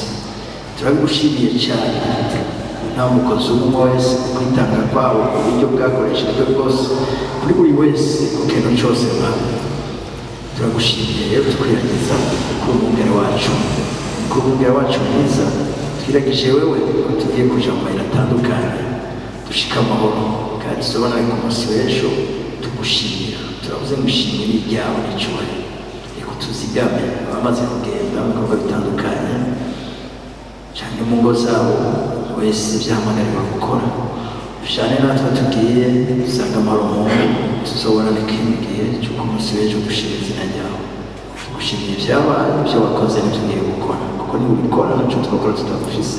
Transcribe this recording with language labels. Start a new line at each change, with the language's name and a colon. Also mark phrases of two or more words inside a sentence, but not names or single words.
Rundi: Turabigushimiye cyane, nta mukozi umwe wese kwitanga kwawo uburyo bwakoreshejwe bwose kuri buri wese ku kintu cyose. Mana turagushimiye rero, tukwiragiza kuri umwungere wacu mwiza, twiragije wewe ko tugiye kuja mu mayira atandukanye dushika amahoro, kandi tuzobona ku munsi w'ejo tugushimira. Turavuze ngushimire n'ibyawe n'icyubahiro, reka tuzigame abamaze kugenda mu bikorwa bitandukanye cyane mu ngo zabo, wese byahamagarira gukora. Dushane natwe tugiye dusanga amahoro, tuzobona n'ikindi gihe cy'uko umunsi w'ejo dushima izina ryawe, tugushimiye ibyabaye, ibyo wakoze n'ibyo ugiye gukora, kuko niba ubikora ntacyo twakora tutagufise.